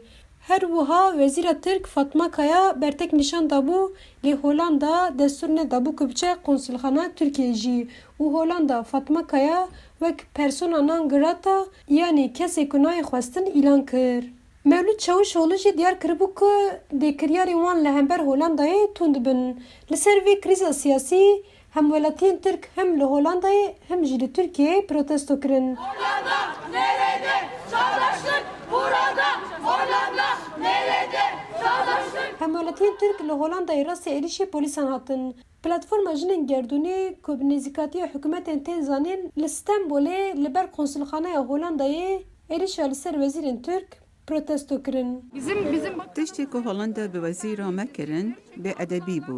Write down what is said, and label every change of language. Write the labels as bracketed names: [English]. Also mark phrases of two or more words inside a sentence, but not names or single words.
[Kurdish] Her wiha Wezîra Tirk Fatma Kaya bertek nîşan dabû lê Hollanda destur nedabû ku biçe konsulxana Tirkiye jî û Hollanda Fatma Kaya wek [Latin] persona non grata [Kurdish] yanî kesê ku nayê xwestin îlan kir. Mewlûd Çavuşoğlu jî diyar kiribû ku dêkiryarên wan li hember Hollandayê tund dibin. Li ser vê krîza siyasî hem welatiyên Tirk hem li Hollandayê hem jî li Tirkiyeyê protesto kirin. [Turkish] Hollanda nerede? Çağdaşlık burada. Hollanda nerede? Çağdaşlık. [Kurdish] Hem welatiyên Tirk li Hollandayê rastî êrişê polîsan hatin. Platforma jinên gerdûnê ku bi nêzîkatiya hikûmetên tên zanîn li Stenbolê li ber konsulxaneya Hollandayê êrişa li ser wezîrên Tirk protesto kirin. Tiştê ku Hollanda bi wezîra me kirin bêedebî bû.